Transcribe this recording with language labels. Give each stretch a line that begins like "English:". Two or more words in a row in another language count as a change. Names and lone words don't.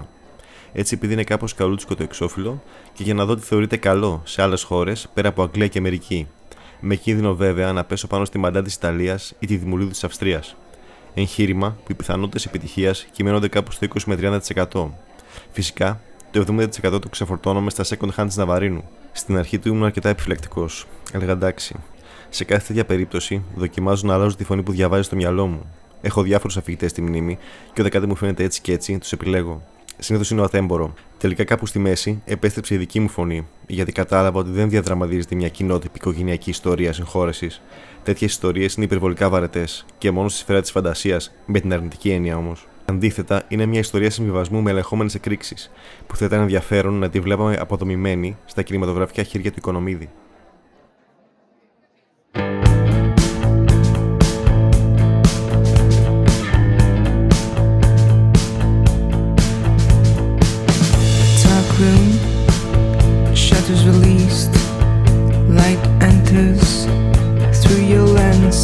Greek: Έτσι, επειδή είναι κάπως καλούτσικο το εξώφυλλο, και για να δω τι θεωρείται καλό σε άλλες χώρες πέρα από Αγγλία και Αμερική, με κίνδυνο βέβαια να πέσω πάνω στη μαντά της Ιταλίας ή τη δημουλίδου της Αυστρίας. Εγχείρημα που οι πιθανότητες επιτυχίας κυμαίνονται κάπου στο 20 με 30%. Φυσικά, το 70% το ξεφορτώνομαι στα
English: second hand
Greek: της Ναβαρίνου. Στην αρχή του ήμουν αρκετά επιφυλακτικός. Έλεγα εντάξει. Σε κάθε τέτοια περίπτωση, δοκιμάζω να αλλάζω τη φωνή που διαβάζει στο μυαλό μου. Έχω διάφορους αφηγητές στη μνήμη, και όταν κάτι μου φαίνεται έτσι και έτσι, τους επιλέγω. Συνήθως είναι ο Αθέμπορο. Τελικά, κάπου στη μέση, επέστρεψε η δική μου φωνή, γιατί κατάλαβα ότι δεν διαδραματίζεται μια κοινότυπη οικογενειακή ιστορία συγχώρεσης. Τέτοιες ιστορίες είναι υπερβολικά βαρετές και μόνο στη σφαίρα της φαντασίας, με την αρνητική έννοια όμως. Αντίθετα, είναι μια ιστορία συμβιβασμού με ελεγχόμενες εκρήξεις, που θα ήταν ενδιαφέρον να τη βλέπαμε αποδομημένη στα κινηματογραφικά χέρια του Οικονομίδη.
English: Shutters released, light enters through your lens.